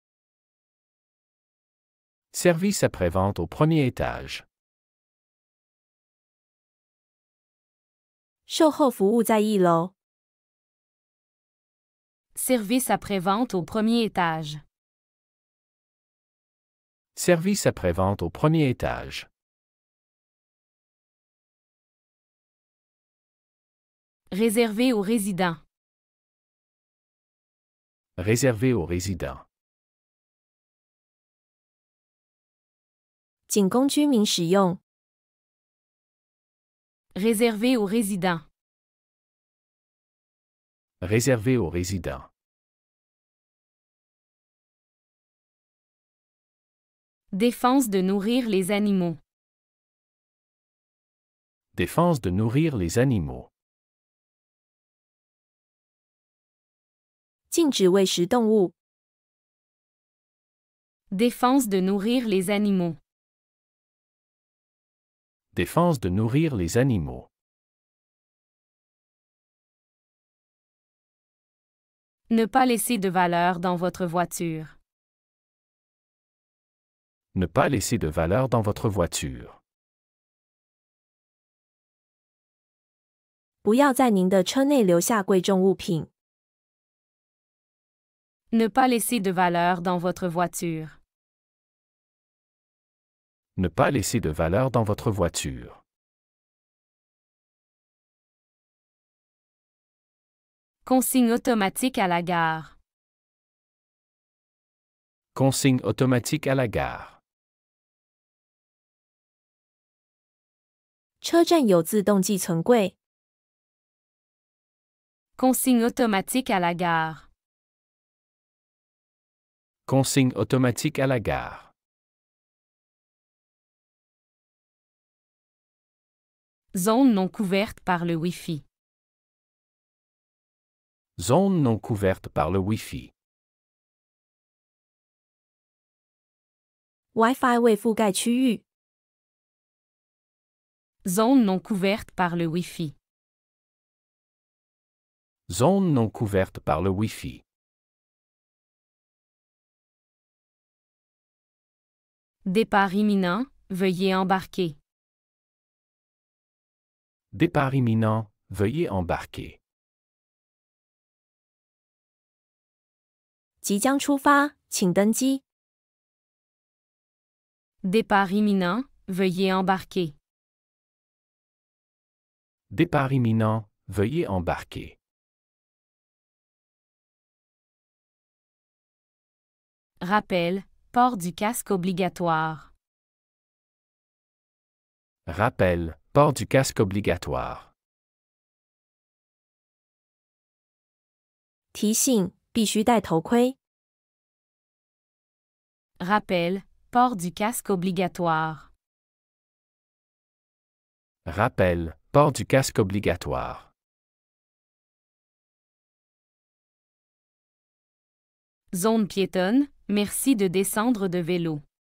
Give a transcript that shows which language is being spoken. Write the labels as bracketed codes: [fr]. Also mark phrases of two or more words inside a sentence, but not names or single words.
[fr] Service après-vente au premier étage. [zh] 售后服务在1楼。 [fr] Service après-vente au premier étage. Service après-vente au premier étage. Réservé aux résidents. Réservé aux résidents. [zh] 仅供居民使用。 [fr] Réservé aux résidents. Réservé aux résidents. Défense de nourrir les animaux. Défense de nourrir les animaux. [zh] 禁止喂食动物。 [fr] Défense de nourrir les animaux. Défense de nourrir les animaux. Ne pas laisser de valeur dans votre voiture. Ne pas laisser de valeur dans votre voiture. [zh] 不要在您的车内留下贵重物品。 [fr] Ne pas laisser de valeur dans votre voiture. Ne pas laisser de valeur dans votre voiture. Consigne automatique à la gare. Consigne automatique à la gare. [zh] 车站有自动寄存柜。 [fr] Consigne automatique à la gare. Consigne automatique à la gare. Zone non couverte par le Wi-Fi. Zone non couverte par le Wi-Fi. [zh] Wi-Fi 未覆盖区域。 [fr] Zone non couverte par le Wi-Fi. Zone non couverte par le Wi-Fi. Départ imminent, veuillez embarquer. Départ imminent, veuillez embarquer. [zh] 即将出发，请登机。 [fr] Départ imminent, veuillez embarquer. Départ imminent, veuillez embarquer. Rappel, port du casque obligatoire. Rappel, port du casque obligatoire. [zh] 提醒：必须戴头盔。 [fr] Rappel, port du casque obligatoire. Rappel, port du casque obligatoire. Zone piétonne, merci de descendre de vélo.